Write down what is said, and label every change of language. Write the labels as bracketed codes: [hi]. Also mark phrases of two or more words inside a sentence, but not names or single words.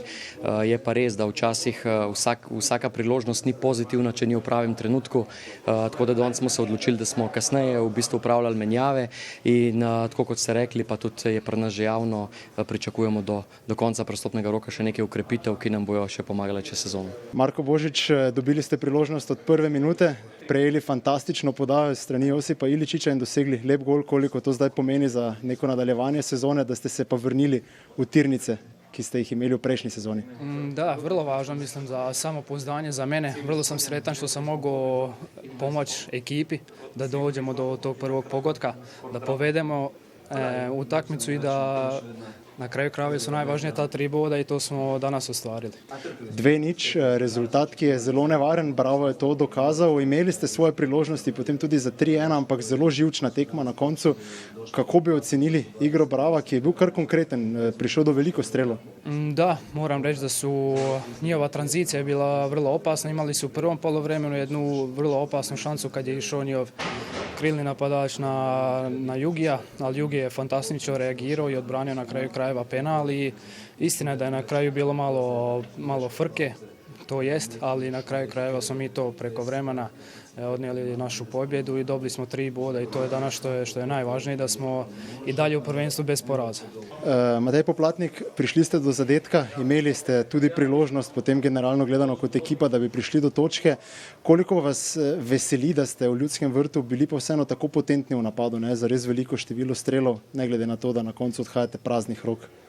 [sl] Je pa res, da včasih vsaka priložnost ni pozitivna, če ni v pravem trenutku, tako da danes smo se odločili, da smo kasneje v bistvu upravljali menjave in tako kot ste rekli, pa tudi je pri nas že javno, pričakujemo do konca prestopnega roka še nekaj ukrepitev, ki nam bojo še pomagale čez sezono. Marko Božič, dobili ste priložnost od prve minute, prejeli fantastično podajo strani Josipa Iličiča in dosegli lep gol, koliko to zdaj pomeni za neko nadaljevanje sezone, da ste se pa vrnili v tirnice, ki ste ih imeli v prejšnji sezoni. [hr] Da, vrlo važno, mislim, za samopouzdanje za mene. Vrlo sam sretan što sam mogao pomoći ekipi da dođemo do tog prvog pogotka, da povedemo utakmicu i da na kraju krajeva su najvažnije ta 3 boda i to smo danas ostvarili. [sl] 2:0, rezultat, ki je zelo nevaren, Bravo je to dokazal. Imeli ste svoje priložnosti, potem tudi za 3:1, ampak zelo živčna tekma na koncu. Kako bi ocenili igro Brava, ki je bil kar konkreten, prišel do veliko strelov? [hr] Da, moram reći da su njihova tranzicija bila vrlo opasna. Imali su u prvom poluvremenu jednu vrlo opasnu šansu kad je išao njihov krilni napadač na Jugija, ali Jugi je fantastično reagirao i odbranio na kraju krajeva penal i istina je da je na kraju bilo malo frke, to jest, ali na kraju krajeva smo mi to preko vremena odnijeli našu pobjedu i dobili smo 3 boda i to je danas što je najvažnije, da smo i dalje u prvenstvu bez poraza. [sl] Matej Poplatnik, prišli ste do zadetka, imeli ste tudi priložnost, potem generalno gledano kot ekipa, da bi prišli do točke. Koliko vas veseli, da ste v Ljudskem vrtu bili pa vseeno tako potentni v napadu, ne, za res veliko število strelov, ne glede na to, da na koncu odhajate praznih rok?